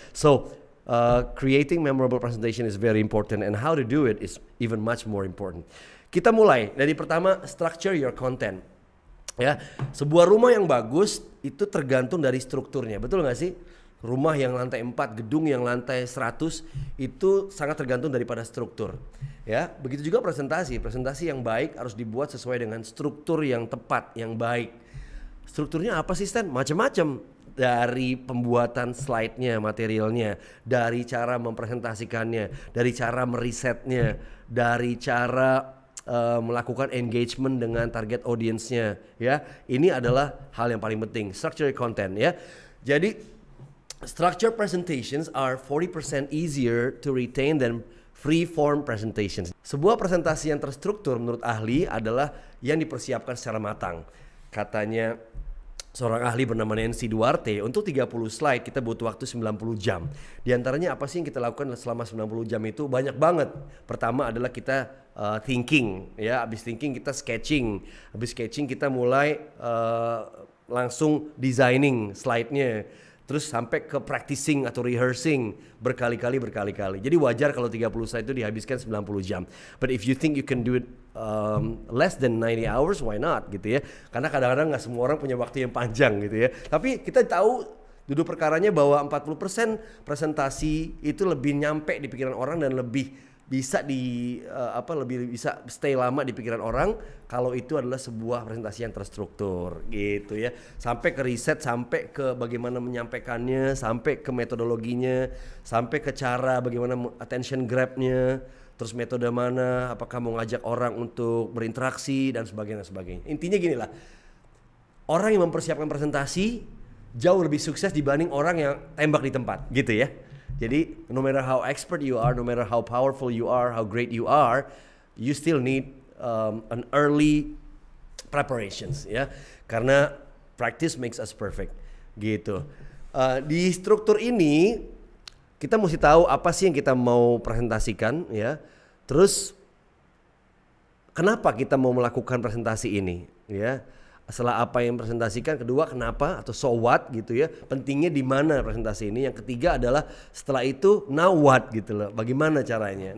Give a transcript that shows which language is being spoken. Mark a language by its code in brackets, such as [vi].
[en] So creating memorable presentation is very important, and how to do it is even much more important. [id] Kita mulai dari pertama, [en] structure your content. [id] Ya, sebuah rumah yang bagus itu tergantung dari strukturnya, betul nggak sih? Rumah yang lantai 4, gedung yang lantai 100 itu sangat tergantung daripada struktur. Ya, begitu juga presentasi. Presentasi yang baik harus dibuat sesuai dengan struktur yang tepat, yang baik. Strukturnya apa sih, Stan? Macam-macam. Dari pembuatan slide-nya, materialnya, dari cara mempresentasikannya, dari cara merisetnya, dari cara melakukan engagement dengan target audience-nya ya. Ini adalah hal yang paling penting, [en] structure content [id] ya. Jadi [en] structure presentations are 40% easier to retain than free form presentations. [id] Sebuah presentasi yang terstruktur menurut ahli adalah yang dipersiapkan secara matang. Katanya seorang ahli bernama Nancy Duarte, untuk 30 slide kita butuh waktu 90 jam. Di antaranya apa sih yang kita lakukan selama 90 jam itu? Banyak banget. Pertama adalah kita thinking, ya. Habis thinking kita sketching. Habis sketching kita mulai langsung designing slide-nya. Terus sampai ke practicing atau rehearsing berkali-kali. Jadi wajar kalau 30 slide itu dihabiskan 90 jam. [en] But if you think you can do it less than 90 hours, why not [id] gitu ya. Karena kadang-kadang nggak semua orang punya waktu yang panjang gitu ya. Tapi kita tahu duduk perkaranya bahwa 40% presentasi itu lebih nyampe di pikiran orang dan lebih bisa lebih bisa stay lama di pikiran orang kalau itu adalah sebuah presentasi yang terstruktur gitu ya. Sampai ke riset, sampai ke bagaimana menyampaikannya, sampai ke metodologinya, sampai ke cara bagaimana attention grab-nya, terus metode mana, apakah mau ngajak orang untuk berinteraksi dan sebagainya. Intinya gini lah, orang yang mempersiapkan presentasi jauh lebih sukses dibanding orang yang tembak di tempat, gitu ya. Jadi [en] no matter how expert you are, no matter how powerful you are, how great you are, you still need an early preparations ya. [id] Karena [en] practice makes us perfect, [id] gitu. Di struktur ini kita mesti tahu apa sih yang kita mau presentasikan ya. Terus kenapa kita mau melakukan presentasi ini ya? Setelah apa yang presentasikan, kedua kenapa atau [en] so what [id] gitu ya, pentingnya di mana presentasi ini, yang ketiga adalah setelah itu [en] now what [id] gitu loh, bagaimana caranya.